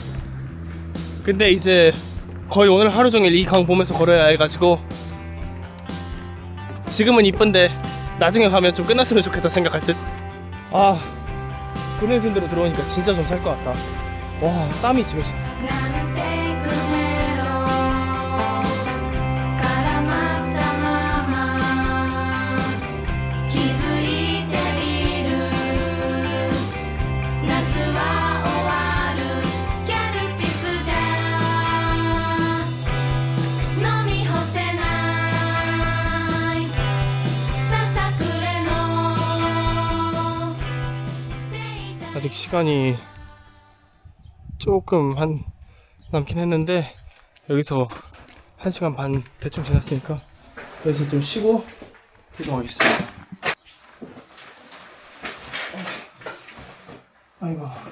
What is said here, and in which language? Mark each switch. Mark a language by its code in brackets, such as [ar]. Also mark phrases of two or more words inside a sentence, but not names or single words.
[ko] 근데 이제 거의 오늘 하루 종일 이 강 보면서 걸어야 해가지고 지금은 이쁜데 나중에 가면 좀 끝났으면 좋겠다 생각할 듯. 아, 그네진 대로 들어오니까 진짜 좀 살 것 같다. 와, 땀이 지금. [ja] なんてくメロ絡まったまま気づいている夏は終わるキャルピスじゃ飲み干せないささくれの [ko] 아직 시간이 조금 남긴 했는데 여기서 1시간 반 대충 지났으니까 여기서 좀 쉬고 이동하겠습니다. 아이고.